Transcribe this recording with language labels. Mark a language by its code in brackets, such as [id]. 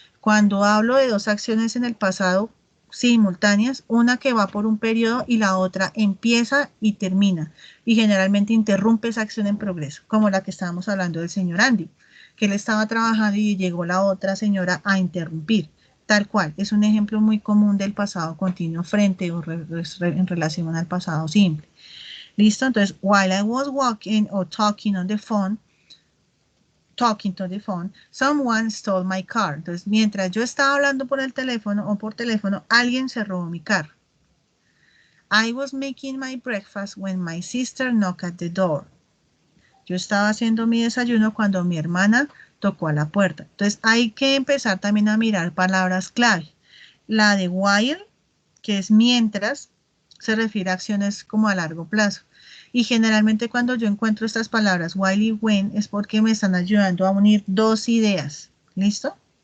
[es] Cuando hablo de dos acciones en el pasado simultáneas, una que va por un periodo y la otra empieza y termina. Y generalmente interrumpe esa acción en progreso, como la que estábamos hablando del señor Andy, que él estaba trabajando y llegó la otra señora a interrumpir. Tal cual, es un ejemplo muy común del pasado continuo frente o en relación al pasado simple. ¿Listo? [en] Entonces, while I was walking or talking to the phone, someone stole my car. [es] Entonces, mientras yo estaba hablando por el teléfono o por teléfono, alguien se robó mi carro. [en] I was making my breakfast when my sister knocked at the door. [es] Yo estaba haciendo mi desayuno cuando mi hermana tocó a la puerta. Entonces, hay que empezar también a mirar palabras clave. La de while, que es mientras, se refiere a acciones como a largo plazo. Y generalmente cuando yo encuentro estas palabras while y when es porque me están ayudando a unir dos ideas. ¿Listo?